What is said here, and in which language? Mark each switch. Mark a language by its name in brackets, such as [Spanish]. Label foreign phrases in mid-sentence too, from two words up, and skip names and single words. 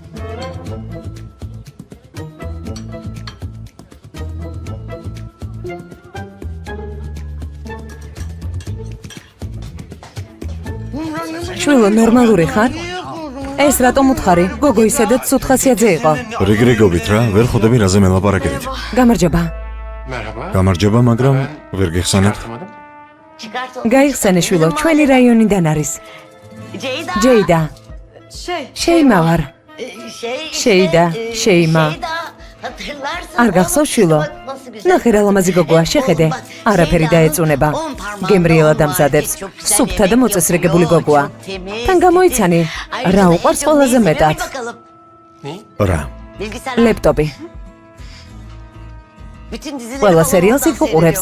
[Georgian] შვილო, ნორმალური ხარ? ეს რატომ უთხარი? გოგო ისედაც სუთხასიაძე იყო. რიგრიგობით რა, ვერ ხვდები რაზე მელაპარაკებით. გამარჯობა. გამარჯობა, მაგრამ ვერ გიხსენებ. [Turkish] Çıkart onu. [Georgian] გაიხსენე შვილო, ჩვენი რაიონიდან არის. Ceyda. ჯეიდა. შეიმა ვარ. Şeyda, Şeyma. [Turkish] Hatırlarsın. [Georgian] არ გახსოვს შვილო? ნახე რა ლამაზი გოგოა, შეხედე. არაფერი დაეწუნება. გემრიელა დამზადებს. სუფთა და მოწესრიგებული გოგოა. თან გამოიცანი, რა უყვარს ყველაზე მეტად? რა? ლეპტოპი. ყველა სერიალს იქ უყურებს.